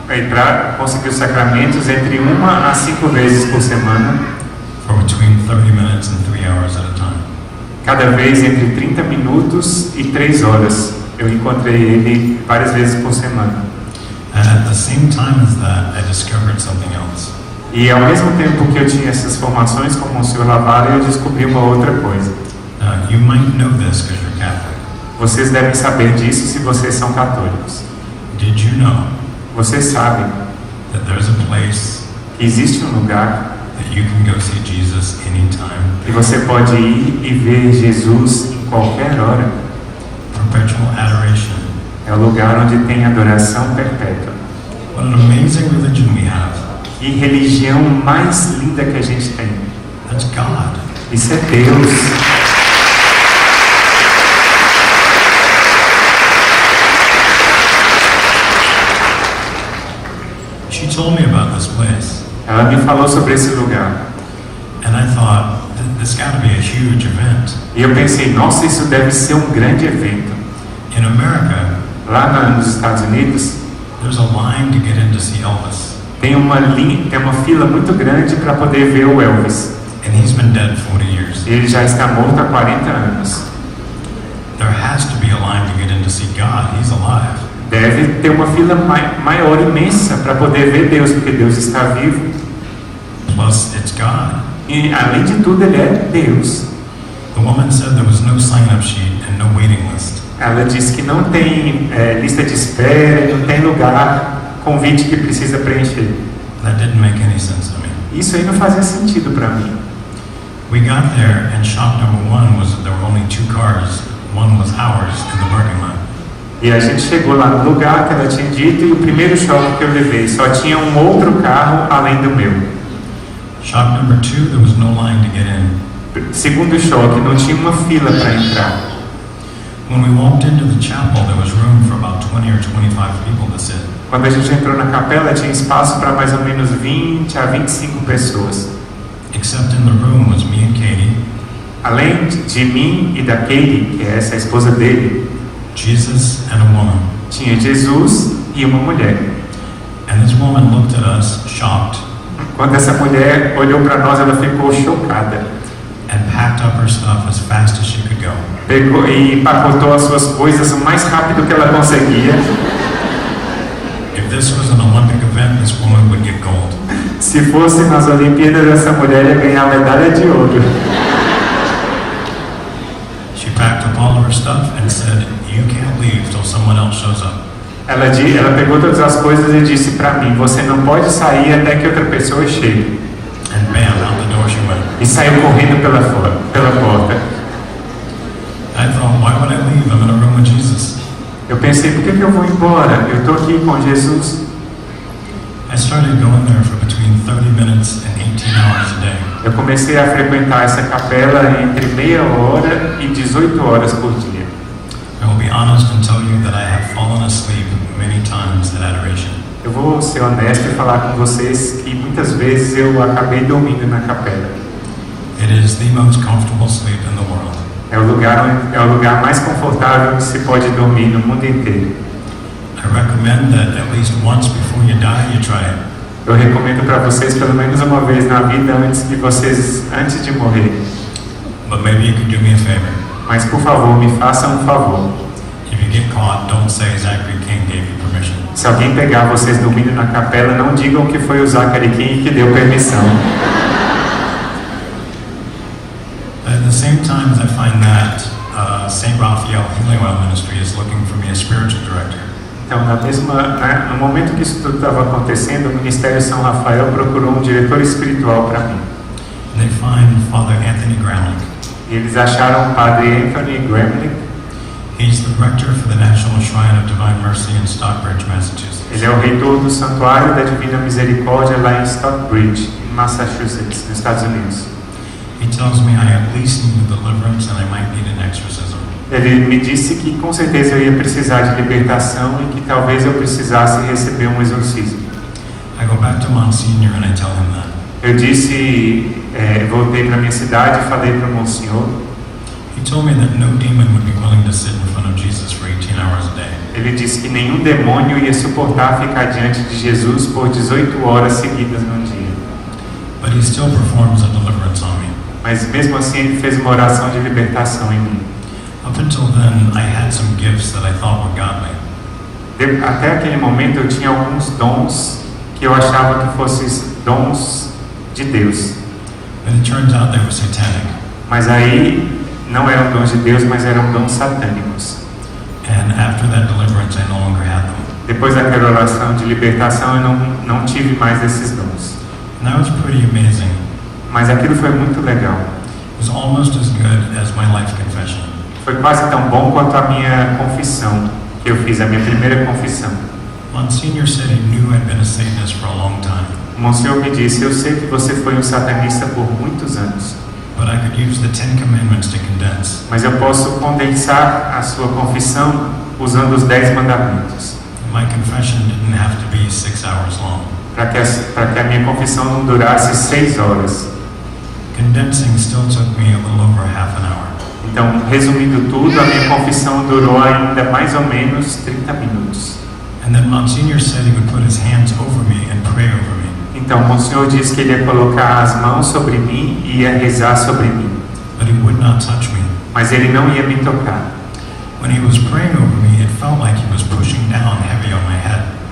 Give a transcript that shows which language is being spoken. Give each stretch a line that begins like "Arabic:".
Portuguese: Para conseguir os sacramentos entre 1 a 5 vezes por semana.
English: For between 30 minutes and 3 hours at a time.
Portuguese: Cada vez entre 30 minutos e 3 horas. Eu encontrei ele várias vezes por semana.
English: And at the same time as that, I discovered something else.
Portuguese: E ao mesmo tempo que eu tinha essas formações com o Monsenhor Lavalle, eu descobri uma outra coisa.
English: You might know this because you're Catholic.
Portuguese: Vocês devem saber disso se vocês são católicos.
English: Did you know
Portuguese: Vocês sabem
English: that there's a place
Portuguese: que existe um lugar
English: that you can go see Jesus anytime?
Portuguese: que você pode ir e ver Jesus em qualquer hora?
English: Perpetual adoration.
Portuguese: É o lugar onde tem adoração perpétua.
English: What an amazing religion we have.
Portuguese: Que religião mais linda que a gente tem.
English: That's God.
Portuguese: Isso é Deus.
English: She told me about this place.
Portuguese: Ela me falou sobre esse lugar.
English: And I thought, this got to be a huge event.
Portuguese: E eu pensei, nossa, isso deve ser um grande evento.
English: In America,
Portuguese: Lá nos Estados Unidos,
English: there's a line to get in to see Elvis.
Portuguese: tem uma fila muito grande para poder ver o Elvis.
English: And he's been dead 40 years.
Portuguese: Ele já está morto há 40 anos.
English: There has to be a line to get in to see God. He's alive.
Portuguese: Deve ter uma fila maior, imensa, para poder ver Deus, porque Deus está vivo.
English: Plus, it's God.
Portuguese: E, além de tudo, Ele é Deus.
English: The woman said there was no sign-up sheet and no waiting list.
Portuguese: Ela disse que não tem lista de espera, não tem lugar, convite que precisa preencher.
English: That didn't make any sense to me.
Portuguese: Isso aí não fazia sentido para mim.
English: We got there, and shop number 1 was that there were only 2 cars. One was ours in the parking lot.
Portuguese: E a gente chegou lá no lugar que ela tinha dito e o primeiro choque que eu levei, só tinha um outro carro além do meu.
English: Shop number 2, there was no line to get in.
Portuguese: Segundo choque, não tinha uma fila para entrar.
English: When we walked into the chapel, there was room for about 20 or 25 people to sit.
Portuguese: Quando a gente entrou na capela, tinha espaço para mais ou menos 20 a 25 pessoas.
English: Except in the room was me and Katie,
Portuguese: Além de mim e da Katie, que é essa a esposa dele,
English: Jesus and a woman.
Portuguese: tinha Jesus e uma mulher.
English: And this woman looked at us, shocked,
Portuguese: Quando essa mulher olhou para nós, ela ficou chocada.
English: and packed up her stuff as fast as she could go.
Portuguese: Pegou e empacotou as suas coisas o mais rápido que ela conseguia.
English: If this was an Olympic event, this woman would get gold.
Portuguese: Se fosse nas Olimpíadas, essa mulher ia ganhar a medalha de ouro.
English: She packed up all of her stuff and said, "You can't leave till someone else shows up."
Portuguese: Ela pegou todas as coisas e disse para mim: você não pode sair até que outra pessoa chegue.
English: And bam, out the door she went.
Portuguese: E saiu correndo pela porta.
English: I thought, why would I leave? I'm in a room with Jesus.
Portuguese: Eu pensei, por que eu vou embora? Eu estou aqui com Jesus.
English: I started going there for between 30 minutes and 18 hours a day.
Portuguese: Eu comecei a frequentar essa capela entre meia hora e 18 horas por dia.
English: I will be honest and tell you that I have fallen asleep many times at adoration.
Portuguese: Eu vou ser honesto e falar com vocês que muitas vezes eu acabei dormindo na capela.
English: It is the most comfortable sleep in the world.
Portuguese: É o lugar mais confortável que se pode dormir no mundo inteiro.
English: I recommend that at least once before you die, you try it.
Portuguese: Eu recomendo para vocês pelo menos uma vez na vida antes de morrer.
English: But maybe you could do me a favor.
Portuguese: Mas por favor, me façam um favor.
English: If you get caught, don't say Zachary King gave you permission.
Portuguese: Se alguém pegar vocês dormindo na capela, não digam que foi o Zachary King que deu permissão.
English: At the same time, I find that St. Raphael Healing Oil Ministry is looking for me a spiritual director.
Portuguese: Então, no momento que isso tudo estava acontecendo, o Ministério São Rafael procurou um diretor espiritual para mim.
English: And they find Father Anthony Gramlich.
Portuguese: E eles acharam o Padre Anthony Gramlich.
English: He's the director for the National Shrine of Divine Mercy in Stockbridge, Massachusetts.
Portuguese: Ele é o reitor do Santuário da Divina Misericórdia lá em Stockbridge, em Massachusetts, nos Estados Unidos.
English: He tells me I at least need a deliverance and I might need an exorcism.
Portuguese: Ele me disse que com certeza eu ia precisar de libertação e que talvez eu precisasse receber um exorcismo.
English: I go back to Monsignor and I tell him that.
Portuguese: Eu voltei para minha cidade e falei para o Monsenhor.
English: He told me that no demon would be willing to sit in front of Jesus for 18 hours a day.
Portuguese: Ele disse que nenhum demônio ia suportar ficar diante de Jesus por 18 horas seguidas num dia.
English: But he still performs a deliverance on me.
Portuguese: Mas mesmo assim ele fez uma oração de libertação em mim.
English: Up until then, I had some gifts that I thought were godly.
Portuguese: Até aquele momento eu tinha alguns dons que eu achava que fossem dons de Deus.
English: But it turns out they were satanic.
Portuguese: Mas aí não eram dons de Deus, mas eram dons satânicos.
English: And after that deliverance, I no longer had them.
Portuguese: Depois daquela oração de libertação eu não tive mais esses dons.
English: And that was pretty amazing.
Portuguese: Mas aquilo foi muito legal.
English: It was almost as good as my life confession.
Portuguese: Foi quase tão bom quanto a minha confissão que eu fiz, a minha primeira confissão.
English: Monsignor said he knew I'd been a Satanist for a long time.
Portuguese: O Monsenhor me disse: eu sei que você foi um satanista por muitos anos.
English: But I could use the 10 Commandments to condense.
Portuguese: Mas eu posso condensar a sua confissão usando os 10 mandamentos.
English: My confession didn't have to be 6 hours long.
Portuguese: Para que a minha confissão não durasse 6 horas.
English: Condensing still took me a little over half an hour.
Portuguese: Então, resumindo tudo, a minha confissão durou ainda mais ou menos 30 minutos.
English: And then Monsignor said he would put his hands over me and pray over me.
Portuguese: Então, o Monsenhor disse que ele ia colocar as mãos sobre mim e ia rezar sobre mim.
English: But he would not touch me.
Portuguese: Mas ele não ia me tocar.
English: When he was praying over me, it felt like he was pushing down heavy on my head.